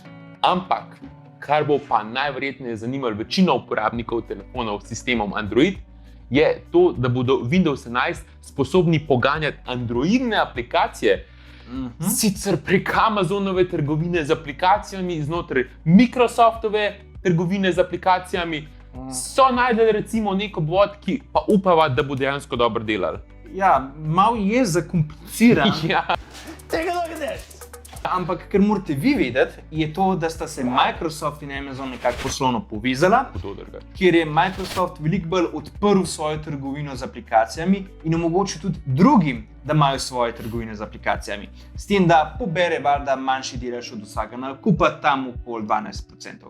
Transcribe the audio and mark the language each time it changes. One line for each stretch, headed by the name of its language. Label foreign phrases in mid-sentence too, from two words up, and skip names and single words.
Slovenian: Ampak, kar bo pa najverjetneje zanimalo večino uporabnikov telefonov s sistemom Android, je to, da bodo Windows 11 sposobni poganjati androidne aplikacije, sicer prek Amazonove trgovine z aplikacijami, znotraj Microsoftove trgovine z aplikacijami, so najdeli recimo neko bot, ki pa upava, da bo dejansko dobro delal. Ja, malo je zakompliciran. Ja.
English: Take a look at this!
Slovenian: Ampak, ker morate vi vedeti, je to, da sta se Microsoft in Amazon nekako poslovno povezala, kjer je Microsoft veliko bolj odprl svojo trgovino z aplikacijami in omogočil tudi drugim, da imajo svoje trgovine z aplikacijami. S tem, da pobere valjda manjši delež od vsakega nakupa, tam okoli 12%.